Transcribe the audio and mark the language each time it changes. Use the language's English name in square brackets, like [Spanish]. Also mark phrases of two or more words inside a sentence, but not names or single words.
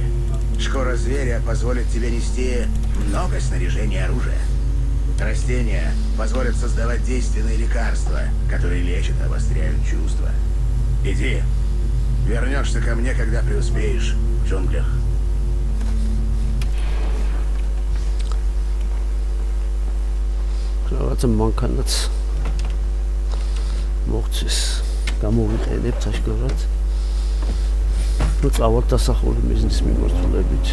[Russian] Шкура зверя позволит тебе нести много снаряжения и оружия. Растения позволят создавать действенные лекарства, которые лечат и обостряют чувства. Иди. Вернешься ко мне, когда преуспеешь в джунглях. [Georgian] რაღაცა მანქანაც მოხდეს. გამოვიყენებთ აშკარად. ნუ წავალთ დასახული მიზნის მიმართულებით.